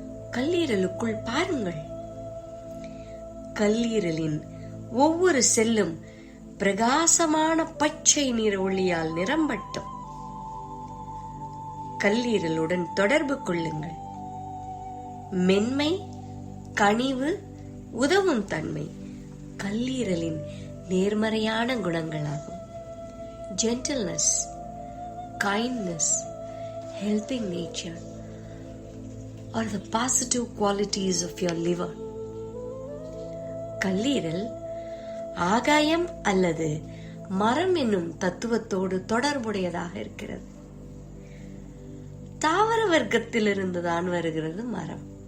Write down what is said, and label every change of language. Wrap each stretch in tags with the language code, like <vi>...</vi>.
<ta>கல்லீரலுக்குள் பாருங்கள். கல்லீரலின் ஒவ்வொரு செல்லும் பிரகாசமான பச்சை நிற ஒளியால் நிரம்பட்டும். கல்லீரலுடன் தொடர்பு கொள்ளுங்கள். மென்மை, கனிவு, உதவும் தன்மை கல்லீரலின் நேர்மறையான குணங்களாகும்.</ta> <en>gentleness, kindness, helping nature are the positive qualities of your liver.</en> <ta>கல்லீரல் ஆகாயம் அல்லது மரம் என்னும் தத்துவத்தோடு தொடர்புடையதாக இருக்கிறது. தாவர வர்க்கத்திலிருந்து தான் வருகிறது மரம்.</ta>